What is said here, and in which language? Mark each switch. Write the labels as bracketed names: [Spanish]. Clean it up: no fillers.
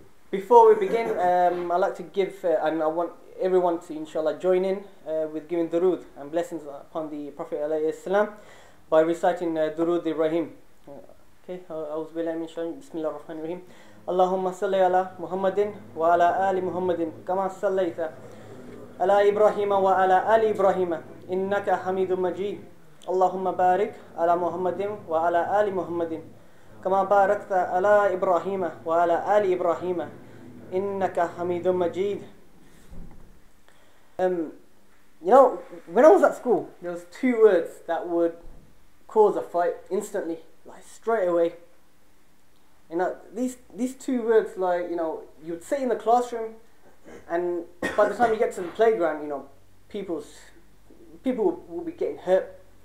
[English] Before we begin, I'd like to give, and I want everyone to inshallah join in with giving durood and blessings upon the Prophet ﷺ by reciting durood Ibrahim. Okay, [Arabic] أعوذ بالله من الشيطان بسم الله الرحمن الرحيم اللهم صل على محمد وعلى آل محمد كما صليت على إبراهيم وعلى آل إبراهيم إنك حميد مجيد اللهم بارك على محمد وعلى آل محمد كما باركت على إبراهيم وعلى آل إبراهيم إنك حميد مجيد. [English] You know, when I was at school, there was two words that would cause a fight instantly, like straight away. You know, these two words, like, you know, you'd sit in the classroom, and by the time you get to the playground, you know, people will be getting hurt.